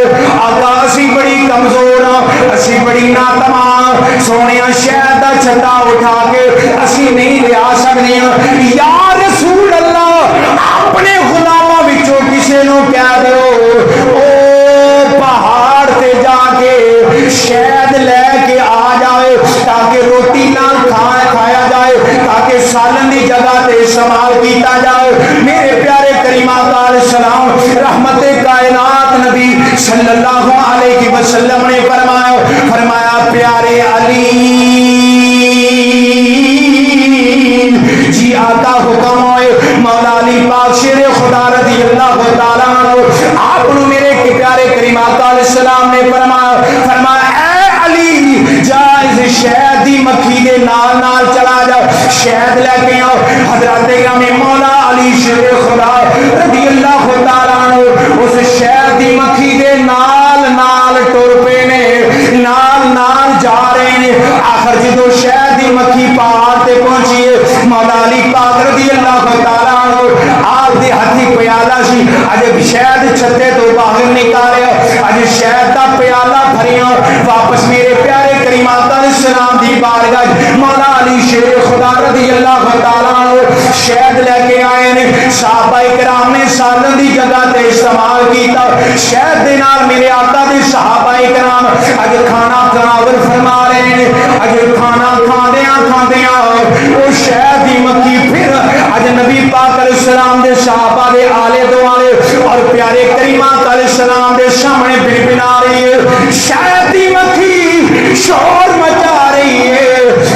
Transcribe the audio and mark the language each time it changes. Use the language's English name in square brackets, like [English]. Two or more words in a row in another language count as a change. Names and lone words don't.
[Punjabi] آقا اسی بڑی کمزور ہاں، اسی بڑی ناتماں، سونیا شہد دا چھتا اٹھا کے اسی نہیں لیا سکدیاں. [Arabic] يا رسول الله [Punjabi] اپنے غلاماں وچوں کسے نوں کہہ دیو او پہاڑ تے جا کے شہد لے کے آ جائے تاکہ روٹی نال کھایا جائے، تاکہ سالن کی جگہ تے استعمال کیا جائے. میرے پیارے کریم آقا علیہ السلام رحمت کائنات نبی [Arabic] صلى الله عليه وسلم [Punjabi] نے فرمایا پیارے علی جی آقا حکم ہووے مولا علی پاک شیر خدا [Arabic] رضي الله تعالى عنه [Punjabi] آپ نوں میرے پیارے کریم آقا علیہ السلام نے فرمایا اے علی جا اس شہد دی مکھی دے نال نال چلا جا، شہد لے کے آؤ. حضرت امام مولا علی شیر خدا [Arabic] رضي الله تعالى عنه [Punjabi] اوس شہد دی مکھی دے نال نال ٹر پئے نے، نال نال جا رہے نے. آخر جو شہد دی مکھی پہاڑ تے پہنچی ہے مولا علی پاک [Arabic] رضي الله تعالى عنه [Punjabi] آپ دے ہتھی پیالہ سی اجے شہد چھتے توں باہر نکالیا، اجے شہد دا پیالہ بھریا واپس میرے پیارے کریم آقا علیہ السلام دی بارگاہ مولا علی شیر خدا [Arabic] رضي الله تعالى عنه [Punjabi] شہد لے کے آئے نے. صحابہ کرام نے سالن دی جگہ تے استعمال کیتا، شہد دے نال میرے آقا دے صحابہ کرام اج کھانا تناول فرما رہے نے. اج کھانا کھاندیاں او شہد دی مکھی فیر اج نبی پاک علیہ السلام دے صحابہ دے آلے دوالے اور پیارے کریم آقا علیہ السلام دے سامنے بھنبھنا رہی ہے، شہد دی مکھی شور مچا رہی ہے.